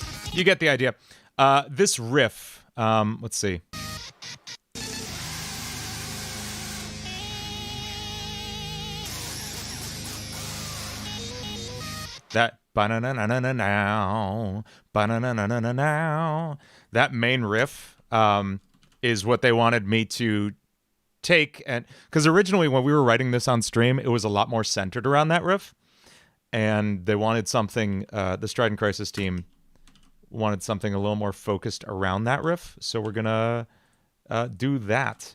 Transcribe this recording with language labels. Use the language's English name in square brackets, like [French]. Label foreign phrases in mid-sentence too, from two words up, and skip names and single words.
[English] You get the idea. This riff, let's see. That ba-na-na-na-na-na-now, ba-na-na-na-na-na-now. That main riff is what they wanted me to take, and because originally when we were writing this on stream, it was a lot more centered around that riff, and they wanted something. The Strident Crisis team wanted something a little more focused around that riff, so we're gonna do that.